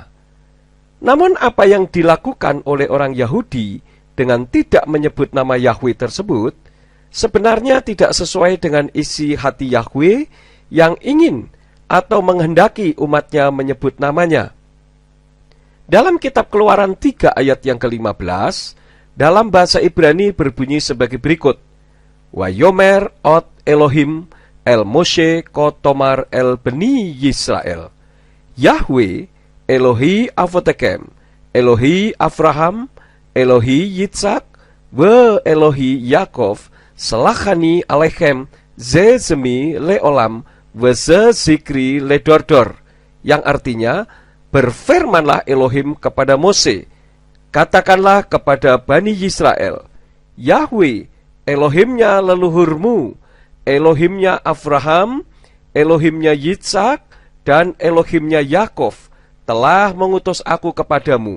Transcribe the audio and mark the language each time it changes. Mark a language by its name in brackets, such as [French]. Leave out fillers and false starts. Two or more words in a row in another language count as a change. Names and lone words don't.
[Indonesian] Namun apa yang dilakukan oleh orang Yahudi dengan tidak menyebut nama Yahweh tersebut sebenarnya tidak sesuai dengan isi hati Yahweh yang ingin atau menghendaki umatnya menyebut namanya. Dalam kitab Keluaran 3 ayat yang ke-15, dalam bahasa Ibrani berbunyi sebagai berikut. [Hebrew] ויאמר עוד אלהים אל משה כה תאמר אל בני ישראל. יהוה אלהי אבתיכם אלהי אברהם אלהי יצחק ואלהי יעקב שלחני אליכם זה שמי לעולם וזה זכרי לדר דר, [Indonesian] yang artinya, berfirmanlah Elohim kepada Mose, katakanlah kepada Bani Yisrael, Yahweh, Elohimnya leluhurmu, Elohimnya Abraham, Elohimnya Yitzhak, dan Elohimnya Yakov, telah mengutus aku kepadamu.